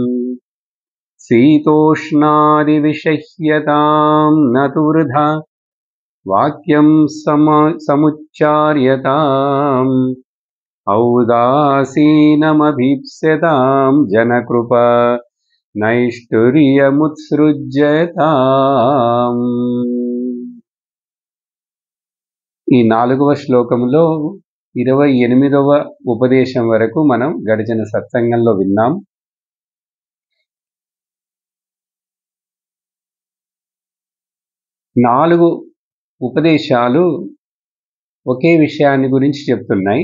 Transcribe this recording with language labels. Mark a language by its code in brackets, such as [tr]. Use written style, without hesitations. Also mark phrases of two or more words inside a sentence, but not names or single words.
[sa] शीतोष्णादिविषह्यतां न तु वृथा वाक्यं समुच्चार्यताम् औदासीनमभीप्स्यतां जनकृपा నైష్ఠుర్యముత్సృజ్యతాం। [te] ఈ 4వ శ్లోకంలో 28వ ఉపదేశం వరకు మనం గడిచిన సత్సంగంలో విన్నాం। నాలుగు ఉపదేశాలు ఒకే విషయాన్ని గురించి చెప్తున్నాయి।